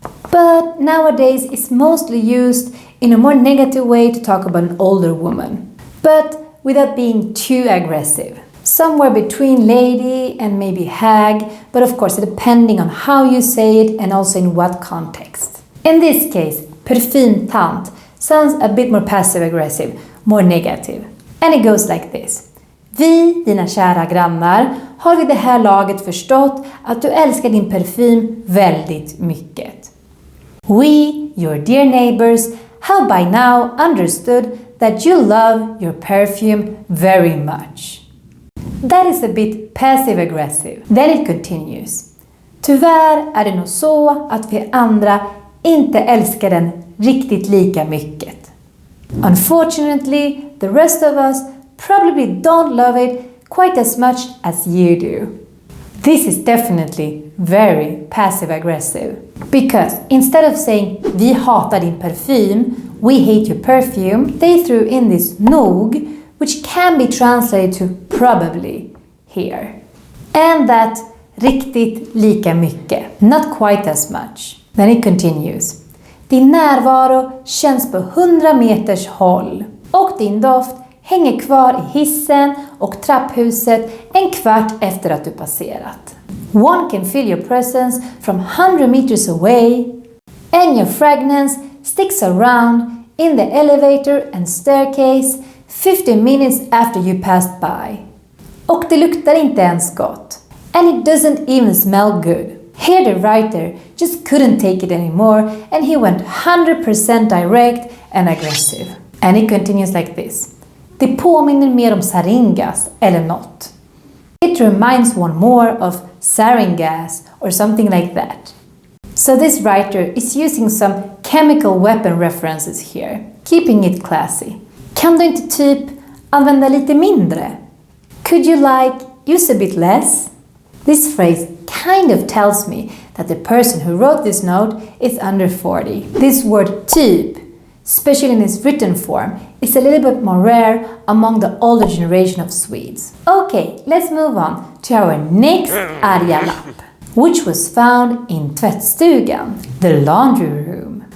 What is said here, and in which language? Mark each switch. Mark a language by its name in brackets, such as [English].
[English] But nowadays it's mostly used in a more negative way to talk about an older woman, but without being too aggressive. Somewhere between lady and maybe hag, but of course depending on how you say it and also in what context. In this case, parfymtant sounds a bit more passive-aggressive, more negative. And it goes like this. [Swedish] Vi, dina kära grannar, har vid det här laget förstått att du älskar din parfym väldigt mycket. [English] We, your dear neighbors, have by now understood that you love your perfume very much. That is a bit passive-aggressive. Then it continues. [Swedish] Tyvärr är det nog så att vi andra inte älskar den riktigt lika mycket. [English] Unfortunately, the rest of us probably don't love it quite as much as you do. This is definitely very passive-aggressive. Because instead of saying [Swedish] vi hatar din parfym, [English] we hate your perfume, they threw in this nog, which can be translated to probably here. And that [Swedish] riktigt lika mycket, [English] not quite as much. Then it continues. [Swedish] Din närvaro känns på 100 meters håll och din doft hänger kvar i hissen och trapphuset en kvart efter att du passerat. [English] One can feel your presence from 100 meters away, and your fragrance sticks around in the elevator and staircase 50 minutes after you passed by. [Swedish] Och det luktar inte ens gott. [English] And it doesn't even smell good. Here the writer just couldn't take it anymore, and he went 100% direct and aggressive. And it continues like this. [Swedish] Det påminner mer om saringas eller något. [English] It reminds one more of sarin gas or something like that. So this writer is using some chemical weapon references here, keeping it classy. [Swedish] Kan du inte typ använda lite mindre? [English] Could you use a bit less? This phrase kind of tells me that the person who wrote this note is under 40. This word typ, especially in its written form, is a little bit more rare among the older generation of Swedes. Okay, let's move on to our next arga lapp, which was found in tvättstugan, the laundry room.